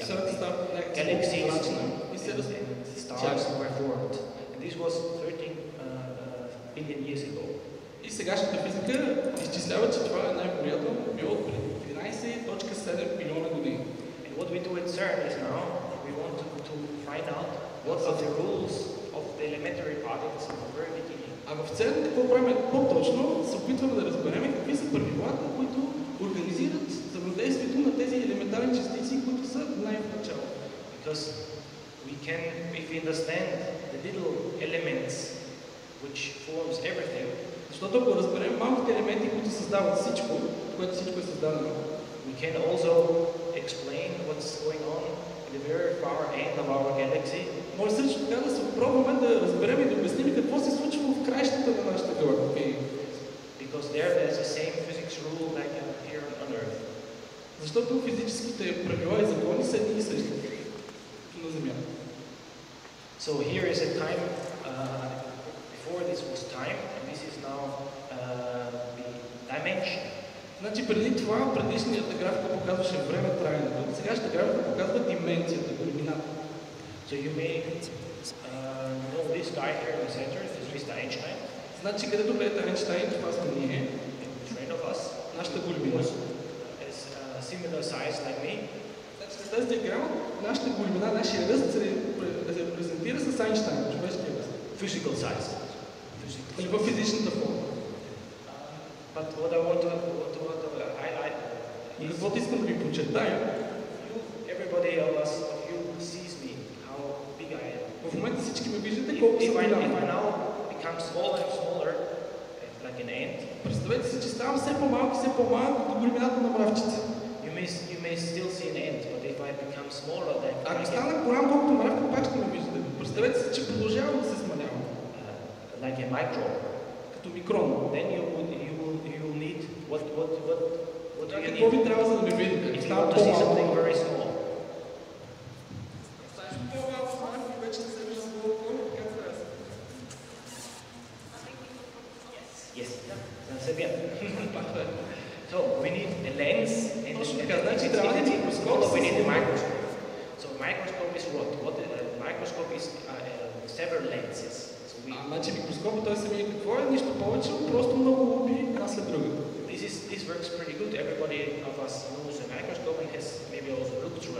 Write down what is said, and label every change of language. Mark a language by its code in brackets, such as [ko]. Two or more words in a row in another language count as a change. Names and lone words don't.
[bg] Сферата става [en] galaxies [bg] прозрачна и [en] and [bg] се [en] stars were formed. And this was 13 billion years ago. [bg] И сегашната физика изчислява, че това най-вероятно било преди 13.7 милиона години. [en] And what we do at CERN is now we want to find out what are the rules of the elementary particles in the very beginning. [bg] А в ЦЕРН какво правим по-точно? Се опитваме да разберем какви са правилата, които организират взаимодействието на тези елементарни частици, които са най-в-начало. [en] Because we can, if we understand the little elements which forms everything, [bg] защото ако разберем малките елементи, които създават всичко, което всичко е създадено, [en] we can also explain what's going on in the very far end of our galaxy. [bg] Може също така да се опробваме да разберем и да обясним какво се случва в краищата на нашата галактика. [en] Because there's the same physics rule like here on Earth. [bg] Защото физическите правила и закони са едни и същи на Земята. [en] So here is a time, before this was time, and this is now the dimension. [bg] Значи преди това, предишната графика показваше време траенето, сегашната графика показва дименцията, големината. [en] So you may know this guy here in the center, this is Mr. Einstein. [bg] Значи където гледате Айнщайн, това сме ние, [en] In front of us, [bg] нашата големина. [en] is similar size like me. [bg] Значи с тази диаграма, нашата големина, нашия ръст се репрезентира с Айнщайн, човешкия ръст. [en] Physical size. [bg] Или във физичната форма. [en] But what I want to highlight [bg] И [en] is [bg] каквото искам да ви подчертая, [en] everybody of you sees me, how big I am. [bg] в момента всички ме виждате колко съм [en] If I [bg] голям. [en] now become smaller and smaller, like an ant, [bg] Представете си, че ставам все по-малък и все по-малък като големината на мравчица. [en] you may still see an ant, but if I become smaller, then [bg] Ако стана голям колкото мравка, пак ще ме виждате. Представете си, че продължавам да се смалявам. [en] like a micro, [bg] Като микрон. [en] then you will need what do you [bg] Какво ви [en] need [bg] трябва за да ме видите? [en] if you [bg] Става [en] want to see [bg] по-малко. [en] something very small? Yes, that's it. So we need a lens and [bg] Точно [en] and [bg] така, значи [en] it's [bg] трябва да [en] easy. [bg] ни микроскоп [en] Also we [bg] с [en] need a [bg] линза. [en] microscope. So microscope is what? Microscope is several lenses. So [bg] Значи микроскопът той самия какво е? Нищо повече, просто много лупи една след друга. [en] this works pretty good. Everybody of us knows a microscope and has maybe also looked through a